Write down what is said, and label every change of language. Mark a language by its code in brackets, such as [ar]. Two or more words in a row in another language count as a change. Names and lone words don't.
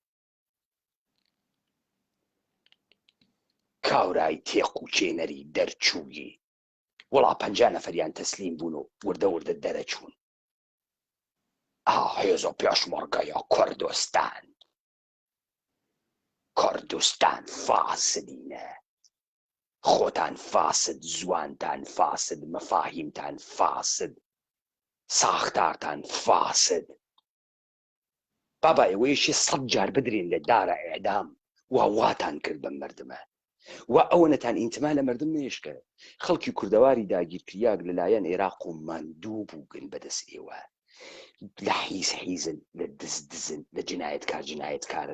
[ckb] کاورای تێق و چێنەری دەرچووی وەڵا 50 نەفەریان تەسلیم بوون و وردە دەرەچوون. هێزە پێشمەرگەیە کوردستان فاسدینە. خۆتان فاسد، زوانتان فاسد، مەفاهیمتان فاسد، ساختارتان فاسد. بابا ئێوەیەشی 100 جار بدرین لە دارە ئێعدام واتان کرد بە مەردمە. وا ئەوەنەتان ئینتما لە مەردم نێشکە. خەڵکی کوردەواری داگیرکریاک لەلایەن عێراق و ماندوو بووگن بەدەست ئێوە. لە حیزن، لە دزن، لە جنایەتکارن.